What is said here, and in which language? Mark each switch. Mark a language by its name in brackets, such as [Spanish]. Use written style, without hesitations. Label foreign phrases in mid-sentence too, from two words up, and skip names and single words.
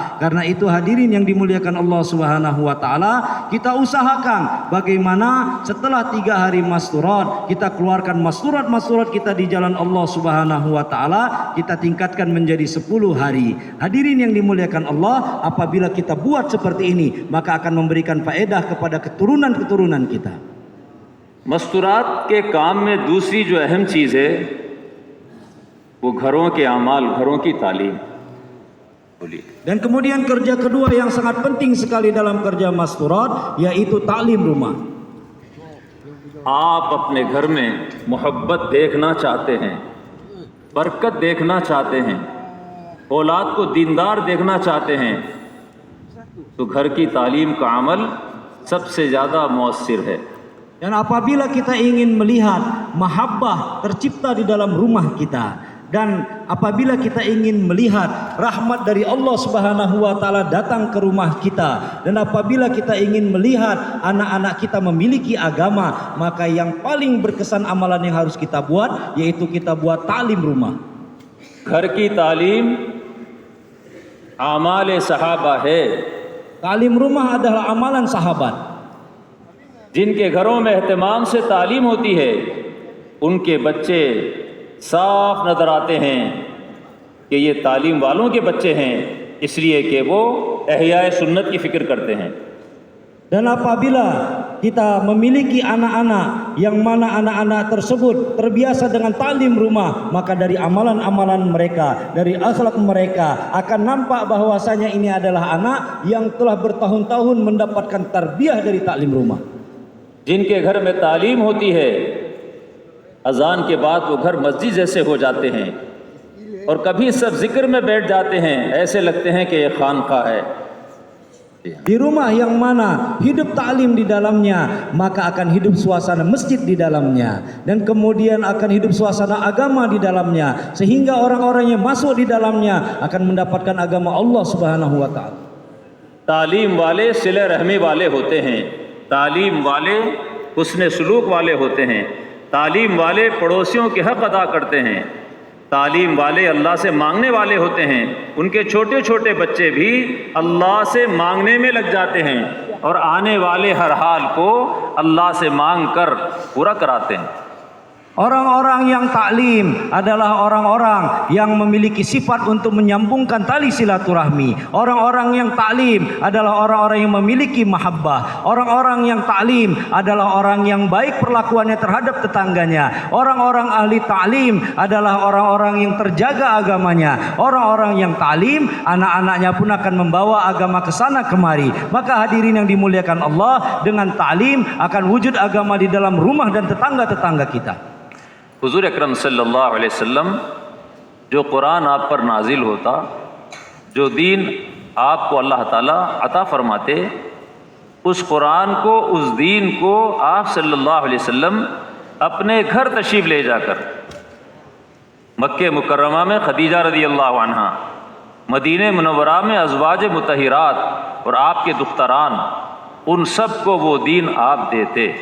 [Indonesian] Karena itu hadirin yang dimuliakan [Arabic] الله سبحانه وتعالى, [Indonesian] kita usahakan bagaimana setelah 3 hari masturat kita keluarkan masturat kita di jalan [Arabic] الله سبحانه وتعالى, [Indonesian] kita tingkatkan menjadi 10 hari. Hadirin yang dimuliakan Allah, apabila kita buat seperti ini, maka akan memberikan faedah kepada keturunan-keturunan kita. [Hindi] मस्तूरात के काम में दूसरी जो अहम चीज़ है वो घरों के अमाल, घरों की तालीम। [Indonesian] Dan kemudian kerja kedua yang sangat penting sekali dalam kerja masturat yaitu taklim rumah. [Hindi] आप अपने घर में मोहब्बत देखना चाहते हैं, बरकत देखना चाहते हैं, औलाद को दीनदार देखना चाहते हैं, तो घर की तालीम का अमल सबसे ज़्यादा मौसर है। [Indonesian] Dan apabila kita ingin melihat mahabbah tercipta di dalam rumah kita, dan apabila kita ingin melihat rahmat dari [Arabic] الله سبحانه وتعالى [Indonesian] datang ke rumah kita, dan apabila kita ingin melihat anak-anak kita memiliki agama, maka yang paling berkesan amalan yang harus kita buat yaitu kita buat taklim rumah. [Hindi] घर की तालीम आमाल सहाबा है। [Indonesian] Taklim rumah adalah amalan sahabat. [Hindi] जिनके घरों में एहतमाम से तालीम होती है उनके बच्चे साफ नज़र आते हैं कि ये तालीम वालों के बच्चे हैं, इसलिए कि वो एहयाए सुन्नत की फ़िक्र करते हैं। [Indonesian] Dan apabila kita memiliki anak-anak yang mana anak-anak tersebut terbiasa dengan taklim rumah, maka dari amalan-amalan mereka, dari akhlak mereka akan nampak bahwasanya ini adalah anak yang telah bertahun-tahun mendapatkan tarbiyah dari taklim rumah. [Hindi] जिनके घर में तालीम होती है अजान के बाद वो घर मस्जिद जैसे हो जाते हैं। और कभी सब जिक्र में बैठ जाते हैं, ऐसे लगते हैं कि ये खानका है। [Indonesian] Di rumah yang mana hidup taklim di dalamnya, maka akan hidup suasana masjid di dalamnya, dan kemudian akan hidup suasana agama di dalamnya, sehingga orang-orang yang masuk di dalamnya akan mendapatkan agama [Arabic] الله سبحانه وتعالى. [Hindi] तालीम वाले सिले रहमी वाले होते हैं, तालीम वाले हुस्न सलूक वाले होते हैं, तालीम वाले पड़ोसियों के हक अदा करते हैं, तालीम वाले अल्लाह से मांगने वाले होते हैं। उनके छोटे छोटे बच्चे भी अल्लाह से मांगने में लग जाते हैं और आने वाले हर हाल को अल्लाह से मांग कर पूरा कराते हैं। [Indonesian] Orang-orang yang taklim adalah orang-orang yang memiliki sifat untuk menyambungkan tali silaturahmi. Orang-orang yang taklim adalah orang-orang yang memiliki mahabbah. Orang-orang yang taklim adalah orang yang baik perlakuannya terhadap tetangganya. Orang-orang ahli taklim adalah orang-orang yang terjaga agamanya. Orang-orang yang taklim, anak-anaknya pun akan membawa agama ke sana kemari. Maka hadirin yang dimuliakan Allah, dengan taklim akan wujud agama di dalam rumah dan tetangga-tetangga kita. [Hindi] हुजूर अकरम [Arabic] صلى الله عليه وسلم, [Hindi] जो कुरान आप पर नाजिल होता, जो दीन आपको अल्लाह ताला अता फरमाते, उस कुरान को, उस दीन को आप [Arabic] صلى الله عليه وسلم [Hindi] अपने घर तशरीफ़ ले जाकर मक्के मुकर्रमा में खदीजा [Arabic] رضي الله عنها, [Hindi] मदीने मुनव्वरा में अज़वाज मुतहिरात और आपके दुख्तरान, उन सब को वो दीन आप देते।